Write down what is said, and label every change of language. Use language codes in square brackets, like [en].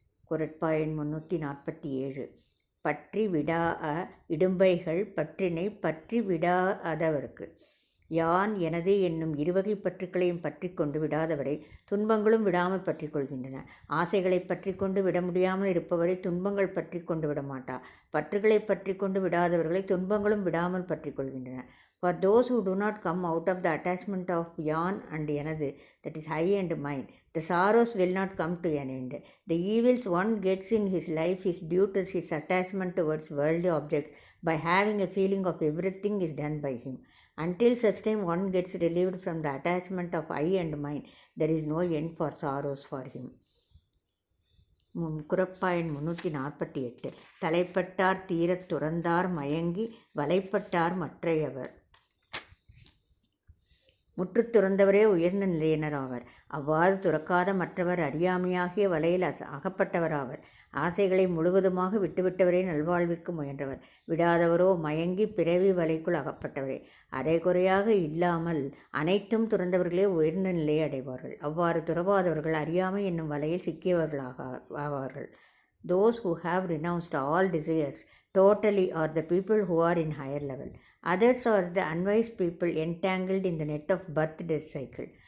[ta] குறட்பா எண் 347. பற்றி விடா இடும்பைகள் பற்றினை பற்றி விடாதவருக்கு. யான் எனது என்னும் இருவகை பற்றுக்களையும் பற்றி கொண்டு விடாதவரை துன்பங்களும் விடாமல் பற்றி கொள்கின்றன. ஆசைகளை பற்றி கொண்டு விட முடியாமல் இருப்பவரை துன்பங்கள் பற்றி கொண்டு விட மாட்டா. பற்றுகளை பற்றி கொண்டு விடாதவர்களை துன்பங்களும் விடாமல் பற்றி கொள்கின்றன. [en] For those who do not come out of the attachment of yan and எனது, that is I and mine, the sorrows will not come to an end. The evils one gets in his life is due to his attachment towards worldly objects by having a feeling of everything is done by him. Until such time one gets relieved from the attachment of I and mine, there is no end for sorrows for him. [ta] குறட்பா எண் 348. தலைப்பட்டார் தீரத் துறந்தார் மயங்கி வலைப்பட்டார் மற்றையவர். முற்றுத் துறந்தவரே உயர்ந்த நிலையினர் ஆவர். அவ்வாறு துறக்காத மற்றவர் அறியாமையாகிய வலையில் அகப்பட்டவராவர். ஆசைகளை முழுவதுமாக விட்டுவிட்டவரே நல்வாழ்விற்கு முயன்றவர். விடாதவரோ மயங்கி பிறவி வலைக்குள் அகப்பட்டவரே. அரைகுறையாக இல்லாமல் அனைத்தும் துறந்தவர்களே உயர்ந்த நிலையை அடைவார்கள். அவ்வாறு துறவாதவர்கள் அறியாமை என்னும் வலையில் சிக்கியவர்களாவார்கள். [en] Those who have renounced all desires totally are the people who are in higher level. Others are the unwise people entangled in the net of birth-death cycle.